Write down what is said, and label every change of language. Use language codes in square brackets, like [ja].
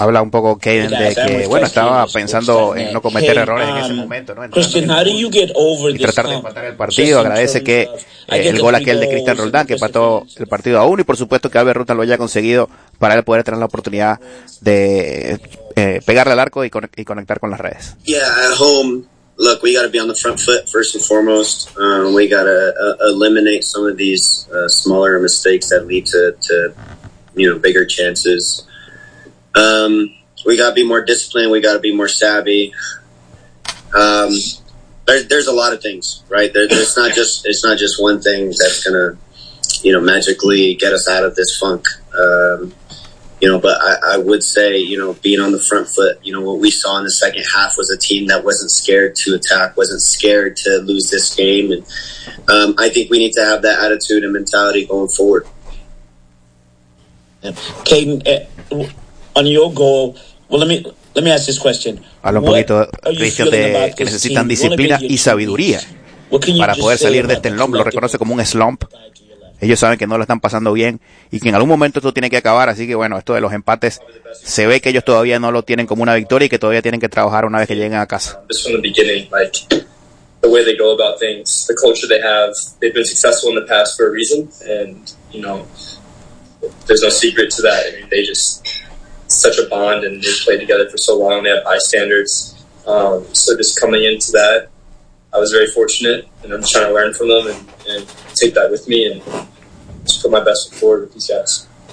[es] Habla un poco, Caden, de que, bueno, estaba pensando en no cometer errores en ese momento, ¿no? [en] Christian, how do you get over this? [es] Y tratar de empatar el partido. Agradece que el gol aquel de Cristian Roldán, que empató el partido a uno, y por supuesto que Albert Ruta lo haya conseguido para él poder tener la oportunidad de pegarle al arco y conectar con las redes. [en] Yeah, at home, look, we got to be on the front foot first and foremost. We got to eliminate some of these smaller mistakes that lead to you know, bigger chances. We got to be more disciplined. We got to be more savvy. There's a lot of things, right? It's not just one thing that's going to, you know, magically get us out of this funk. You know, but I would say, you know, being on the front foot, you know, what we saw in the second half was a team that wasn't scared to attack, wasn't scared to lose this game. And I think we need to have that attitude and mentality going forward. Caden, on your goal, let me ask this question. [es] Habla un poquito, Cristian, de que necesitan disciplina y sabiduría para poder salir de este slump. Lo reconoce como un slump. Ellos saben que no lo están pasando bien y que en algún momento esto tiene que acabar. Así que, bueno, esto de los empates, se ve que ellos todavía no lo tienen como una victoria y que todavía tienen que trabajar una vez que lleguen a casa. [en] Just from the beginning, like, the way they go about things, the culture they have, they've been successful in the past for a reason. And, you know, there's no secret to that. I mean, they just, such a bond, and they've played together for so long. They have high standards. So just coming into that, I was very fortunate, and I'm trying to learn from them and take that with me and just put my best foot forward with these guys.